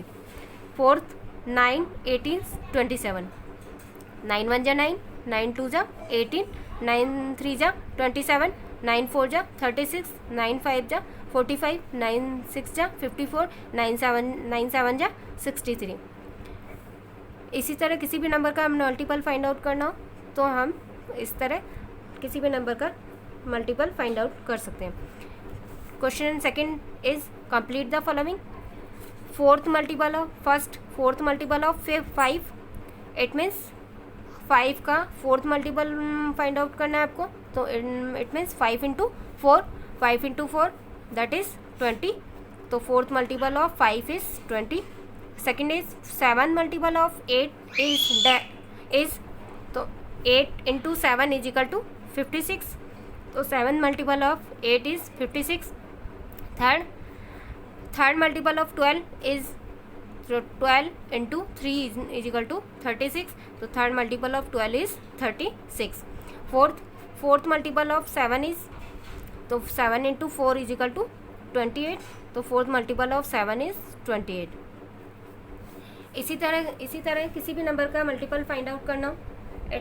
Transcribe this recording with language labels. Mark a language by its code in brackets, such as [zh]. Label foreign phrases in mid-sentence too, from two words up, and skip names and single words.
[en] Fourth 9 18 27. [hi] 9 1 जा 9, 9 2 जा 18, 9 3 जा 27, 9 4 जा 36, 9 5 जा 45, 9 6 जा 54, 9 7 जा 63. इसी तरह किसी भी नंबर का [en] multiple find out [hi] करना हो तो हम इस तरह किसी भी नंबर का [en] multiple find out [hi] कर सकते हैं. [en] Question second is complete the following. Fourth multiple of 5. it means [hi] 5 का [en] 4th multiple find out [hi] करना है आपको. [en] तो it means 5 into 4, 5 into 4 that is 20. तो fourth multiple of 5 is 20. Second is 7 multiple of 8 is तो 8 into 7 is equal to 56. तो 7 multiple of 8 is 56. Third multiple of 12 is 12 into 3 is equal to 36. तो third multiple of 12 is 36. Fourth multiple of 7 is तो 7 into 4 is equal to 28. तो fourth multiple of 7 is 28. [hi] इसी तरह किसी भी नंबर का [en] multiple find out [hi] करना हो.